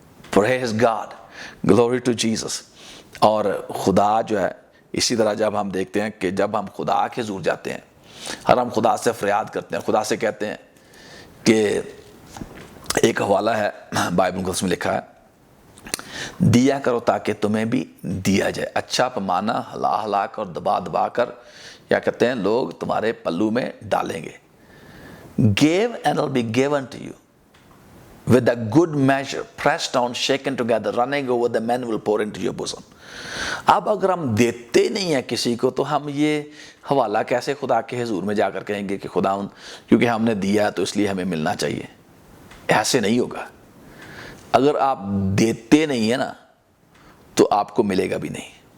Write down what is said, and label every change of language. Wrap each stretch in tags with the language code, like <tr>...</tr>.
<en>Praise God, glory to Jesus.</en> <ur>اور خدا جو ہے اسی طرح جب ہم دیکھتے ہیں کہ جب ہم خدا کے حضور جاتے ہیں اور ہم خدا سے فریاد کرتے ہیں, خدا سے کہتے ہیں کہ ایک حوالہ ہے بائبل مقدس میں لکھا ہے, دیا کرو تاکہ تمہیں بھی دیا جائے, اچھا پیمانہ ہلا ہلا کر دبا دبا کر, کیا کہتے ہیں, لوگ تمہارے پلو میں ڈالیں گے.</ur> <en>Give and it will be given to you. With a good measure, pressed down, shaken together, running over, the men will pour into your bosom.</en> <ur>اب اگر ہم دیتے نہیں ہیں کسی کو, تو ہم یہ حوالہ کیسے خدا کے حضور میں جا کر کہیں گے کہ خداوند کیونکہ ہم نے دیا تو اس لیے ہمیں ملنا چاہیے؟ ایسے نہیں ہوگا. اگر آپ دیتے نہیں ہیں نا تو آپ کو ملے گا بھی نہیں.</ur>